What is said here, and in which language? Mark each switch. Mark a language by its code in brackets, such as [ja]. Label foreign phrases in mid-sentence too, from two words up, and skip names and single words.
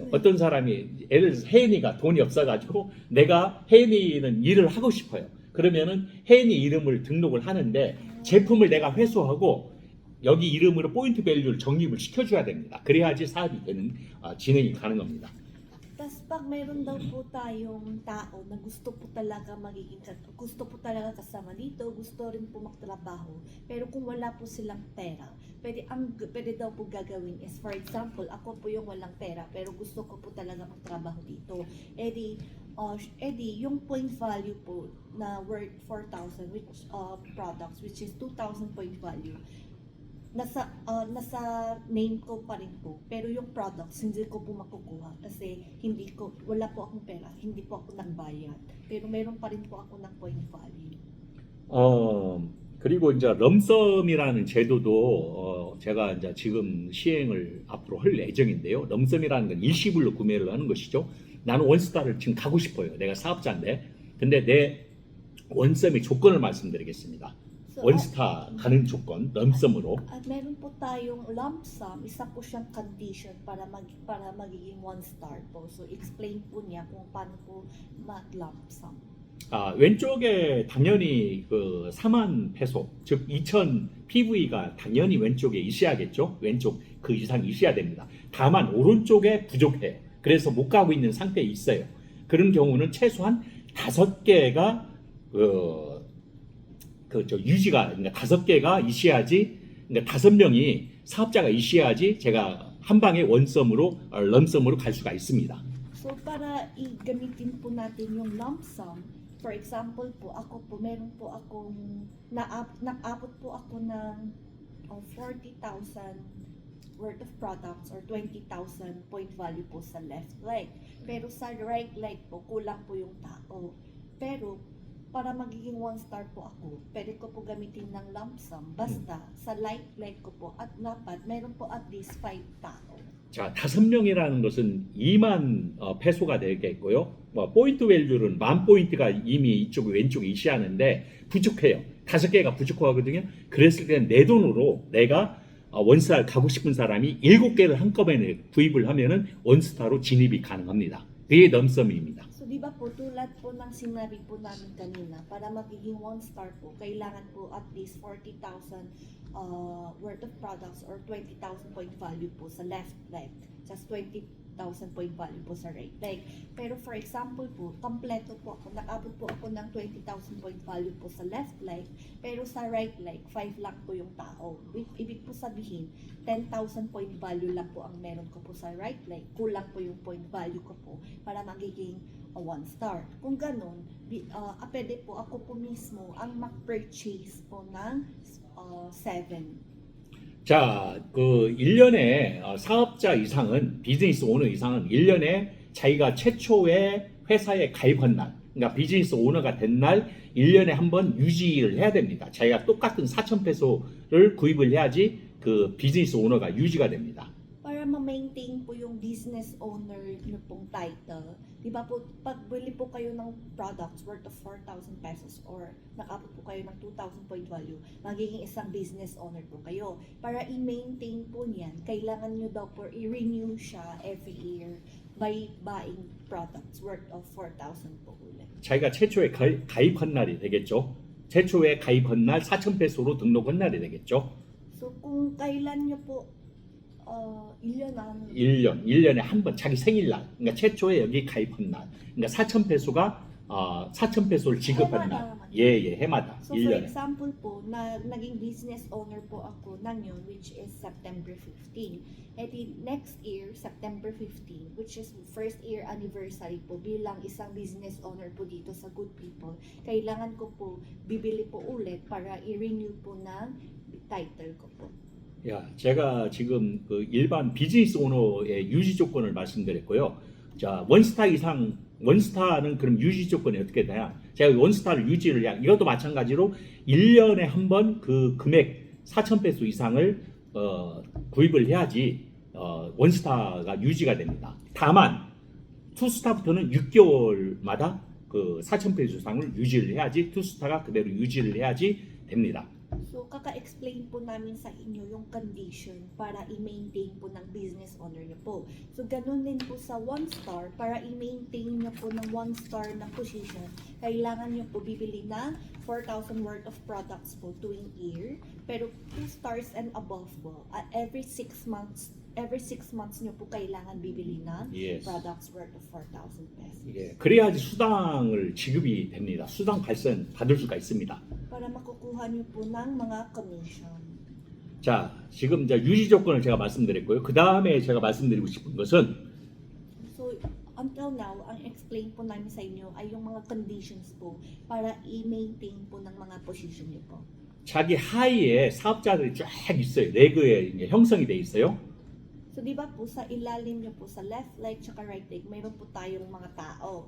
[ko] 어떤 사람이 예를 들어서 혜인이가 돈이 없어가지고 내가 혜인이는 일을 하고 싶어요. 그러면은 혜인이 이름을 등록을 하는데 제품을 내가 회수하고 여기 이름으로 포인트 밸류를 적립을 시켜줘야 됩니다. 그래야지 사업이 되는 진행이 가능합니다. [tl] Tas pag meron daw po tayong tao na gusto po talaga gusto po talaga kasama dito, gusto rin po magtrabaho, pero kung wala po silang pera, pwede daw po gagawin is, [en] for example, [tl] ako po yung walang pera, pero gusto ko po talaga magtrabaho dito. Edi, yung [en] point value [tl] po na [en] worth 4,000 which products, which is 2,000 point value, [tl] nasa name ko pa rin po, pero yung products hindi ko po makukuha kasi wala po akong pera, hindi po ako nagbayad, pero meron pa rin po ako ng [en] point value. [ko] 그리고 이제 럼썸이라는 제도도 제가 이제 지금 시행을 앞으로 할 예정인데요. 럼썸이라는 건 일시불로 구매를 하는 것이죠. 나는 원스타를 지금 가고 싶어요. 내가 사업자인데, 근데 내 원썸의 조건을 말씀드리겠습니다. So, 원스타 가는 조건, 럼썸으로. [tl] At meron po tayong [en] lump sum, [tl] isa po siyang condition para magiging [en] one star [tl] po. So explain po niya kung paano po mag-lump sum. [ko] 왼쪽에 당연히 그 4만 페소, 즉 2,000 PV가 당연히 왼쪽에 있어야겠죠. 왼쪽 그 이상 있어야 됩니다. 다만 오른쪽에 부족해요. 그래서 못 가고 있는 상태에 있어요. 그런 경우는 최소한 5개가 유지가, 그러니까 5개가 있어야지, 그러니까 5명이 사업자가 있어야지 제가 한 방에 원썸으로, 럼썸으로 갈 수가 있습니다. [tl] So para gamitin po natin yung [en] lump sum, for example [tl] po, meron po akong, naabot po ako ng [en] 40,000 worth of products or 20,000 point value [tl] po sa [en] left leg. [tl] Pero sa [en] right leg [tl] po, kulang po yung tao. Pero para magiging [en] one star [tl] po ako, pwede ko po gamitin ng [en] lump sum. [tl] Basta sa [en] right leg [tl] ko po at dapat meron po [en] at least [tl] 5 tao. [ko] 자, 5명이라는 것은 2만 페소가 되겠고요. 포인트 밸류는 10,000포인트가 이미 이쪽 왼쪽에 있어야하는데 부족해요. 5개가 부족하거든요. 그랬을 때는 내 돈으로 내가 원스타 가고 싶은 사람이 7개를 한꺼번에 구입을 하면은 원스타로 진입이 가능합니다. 그게 럼썸입니다. [tl] So, di ba po, tulad po ng sinabi po namin kanina, para magiging [en] one star [tl] po, kailangan po [en] at least 40,000 worth of products or 20,000 point value [tl] po sa [en] left leg, just 20,000 point value [tl] po sa [en] right leg. [tl] Pero [en] for example [tl] po, kompleto po ako, nakabot po ako ng 20,000 [en] point value [tl] po sa [en] left leg, [tl] pero sa [en] right leg, [tl] 5 lang po yung tao. Ibig po sabihin, 10,000 [en] point value [tl] lang po ang meron ko po sa [en] right leg, [tl] kulang po yung [en] point value [tl] ko po para magiging [en] one star. [tl] Kung ganun, pwede po ako po mismo ang mag-purchase po ng 7. [ko] 자, 그 1년에 사업자 이상은, 비즈니스 오너 이상은 1년에 자기가 최초의 회사에 가입한 날, 그러니까 비즈니스 오너가 된 날 1년에 한 번 유지를 해야 됩니다. 자기가 똑같은 4,000페소를 구입을 해야지 그 비즈니스 오너가 유지가 됩니다. [tl] Para ma-maintain po yung [en] business owner [tl] nyo pong title, di ba po, pag bili po kayo ng [en] products worth of 4,000 pesos [tl] or nakabot po kayo ng 2,000 [en] point value, [tl] magiging isang [en] business owner [tl] po kayo. Para i-maintain po niyan, kailangan nyo daw po i-renew siya [en] every year by buying products worth of 4,000 [tl] po ulit. [ko] 자기가 최초에 가입한 날이 되겠죠. 최초에 가입한 날 4,000페소로 등록한 날이 되겠죠. [tl] So kung kailan nyo po [ko] 1년에 한 번 자기 생일날, 그러니까 최초에 여기 가입한 날, 그러니까 4,000페소를 지급한 날, 해마다 [en] So for [ko] 1년에. [tl] example po, naging [en] business owner [tl] po ako ng yun, [en] which is September 15. [tl] At next year, September 15, which is [en] first year anniversary [tl] po bilang isang [en] business owner [tl] po dito sa Good People, kailangan ko po bibili po ulit para i-renew po ng title ko po. [ko] 야, 제가 지금 그 일반 비즈니스 오너의 유지 조건을 말씀드렸고요. 자, 원스타 이상, 원스타는 그럼 유지 조건이 어떻게 되냐? 제가 원스타를 유지를 해야, 이것도 마찬가지로 1년에 한 번 그 금액 4,000페소 이상을 구입을 해야지 원스타가 유지가 됩니다. 다만 투스타부터는 6개월마다 그 4,000페소 이상을 유지를 해야지 투스타가 그대로 유지를 해야지 됩니다. [tl] So, kaka-explain po namin sa inyo yung condition para i-maintain po ng [en] business owner [tl] niyo po. So, ganun din po sa 1-star, para i-maintain niyo po ng 1-star na position, kailangan niyo po bibili na [en] 4,000 worth of products [tl] po tuwing year. Pero [en] 2 stars and above [tl] po, [en] every 6 months [tl] niyo po kailangan bibili na [en] Yes. products worth of 4,000 pesos. [ko] 예, 그래야지 수당을 지급이 됩니다. 수당 발생 받을 수가 있습니다. [tl] Para makukuha niyo po ng mga commission. [ko] 자, 지금 이제 유지 조건을 제가 말씀드렸고요. 그 다음에 제가 말씀드리고 싶은 것은 [en] So, until now, [tl] ang explain po namin sa inyo ay yung mga conditions po para i-maintain po ng mga position niyo po. [ko] 자기 하위에 사업자들이 쫙 있어요. 레그에 이제 형성이 돼 있어요. [tl] So, di ba po sa ilalim niyo po, sa [en] left leg [tl] tsaka [en] right leg, [tl] mayroon po tayong mga tao.